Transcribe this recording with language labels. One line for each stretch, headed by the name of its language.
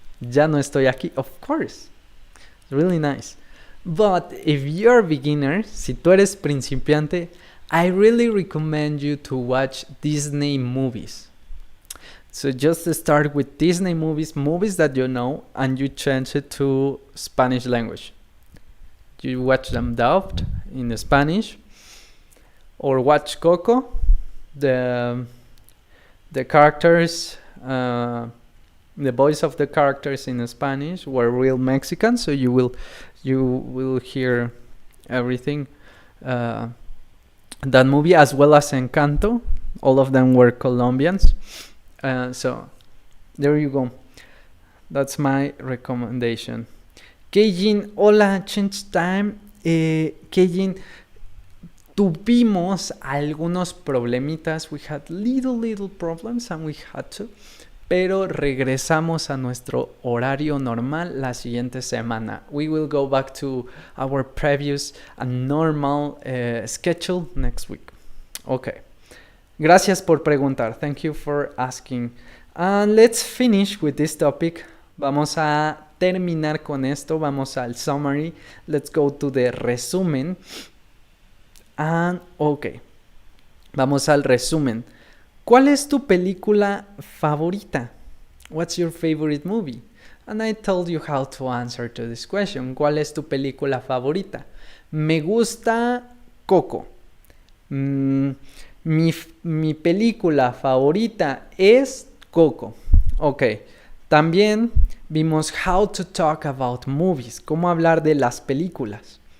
Spanish: Ya no estoy aquí,
English: of course. It's really nice. But if you're a beginner,
Spanish: si tú eres principiante,
English: I really recommend you to watch Disney movies. So just start with Disney movies that you know, and you change it to Spanish language. You watch them dubbed in Spanish, or watch Coco. The characters, the voice of the characters in Spanish were real Mexicans, so you will hear everything. That movie, as well as Encanto, all of them were Colombians. So there you go. That's my recommendation. Keijin, hola, change time.
Spanish: Keijin, tuvimos algunos problemitas.
English: We had little problems and we had to.
Spanish: Pero regresamos a nuestro horario normal la siguiente semana.
English: We will go back to our previous and normal schedule next week. Okay.
Spanish: Gracias por preguntar.
English: Thank you for asking. And let's finish with this topic.
Spanish: Vamos a terminar con esto. Vamos al summary.
English: Let's go to the resumen. And okay.
Spanish: Vamos al resumen. ¿Cuál es tu película favorita?
English: What's your favorite movie? And I told you how to answer to this question.
Spanish: ¿Cuál es tu película favorita? Me gusta Coco. Mi película favorita es Coco. Ok. También vimos
English: how to talk about movies.
Spanish: Cómo hablar de las películas.